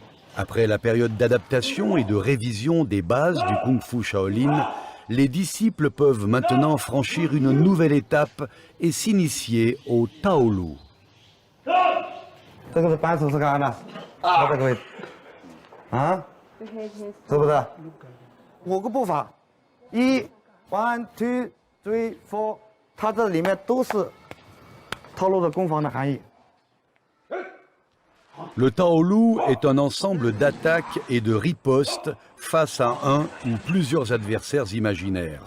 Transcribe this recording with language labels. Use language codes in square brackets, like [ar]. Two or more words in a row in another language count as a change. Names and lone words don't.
[fr] Après la période d'adaptation et de révision des bases du Kung Fu Shaolin, les disciples peuvent maintenant franchir une nouvelle étape et s'initier au Taolu. [zh] 这个是扳手是干啥的？我这个位置。啊？是不是？5个步伐，1 1 2 3 4，它这里面都是套路的攻防的含义。 [fr] Le Taolu est un ensemble d'attaques et de ripostes face à un ou plusieurs adversaires imaginaires.